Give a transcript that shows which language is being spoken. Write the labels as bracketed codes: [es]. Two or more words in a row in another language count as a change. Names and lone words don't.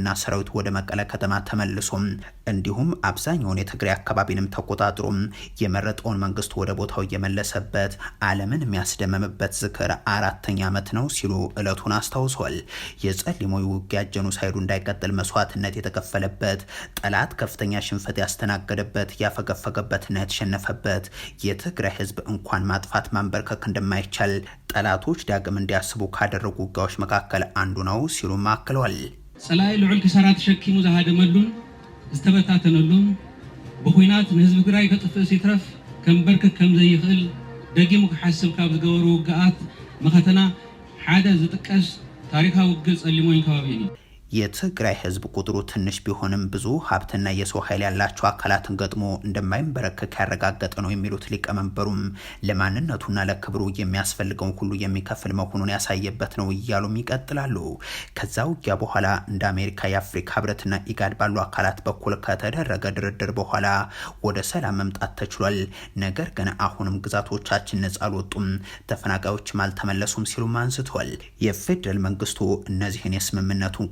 [am] ሰራዊት ወደ መቀለ ከተማ ተመልሶ እንዲሁም አብዛኛውን የትግራይ አካባቢንም ተቆጣጥሮ የመረጠውን መንግስት ወደ ቦታው የመለሰበት ዓለምን የሚያስደምምበት ዝክር 4ኛ ዓመት ነው ሲሉ ዕለቱን አስታውሷል። የጸሊሞው ውጊያ ጄኖሳይዱ እንዳይቀጥል መስዋዕትነት የተከፈለበት፣ ጠላት ከፍተኛ ሽንፈት ያስተናገደበት፣ ያፈገፈገበትና የተሸነፈበት፣ የትግራይ ህዝብ እንኳን ማጥፋት ማንበርከክ እንደማይቻል ጠላቶች ዳግም እንዲያስቡ ካደረጉ ውጊያዎች መካከል አንዱ ነው ሲሉ አክለዋል። [ti] ጸላይ ልዑል ክሳራ ተሸኪሙ ዘሃደመሉን ዝተበታተነሉን በኩናት ንህዝብ ትግራይ ከጥፍእ ሲትረፍ ከምበርከክ ከም ዘይኽእል ደጊሙ ክሓስብ ካብ ዝገበሩ ውግኣት መኸተና ሓደ ዝጥቀስ ታሪካዊ ውግእ ጸሊሞን ከባቢ እዩ። [am] የትግራይ ህዝብ ቁጥሩ ትንሽ ቢሆንም ብዙ ሀብትና የሰው ኃይል ያላቸው አካላትን ገጥሞ እንደማይንበረከክ ያረጋገጠ ነው የሚሉት ሊቀመንበሩም ለማንነቱና ለክብሩ የሚያስፈልገውን ሁሉ የሚከፍል መሆኑን ያሳየበት ነው እያሉም ይቀጥላሉ። ከዛ ውጊያ በኋላ እንደ አሜሪካ፣ የአፍሪካ ህብረትና ኢጋድ ባሉ አካላት በኩል ከተደረገ ድርድር በኋላ ወደ ሰላም መምጣት ተችሏል። ነገር ግን አሁንም ግዛቶቻችን ነጻ አልወጡም፣ ተፈናቃዮችም አልተመለሱም ሲሉም አንስተዋል። የፌደራል መንግስቱ እነዚህን የስምምነቱን ቁልፍ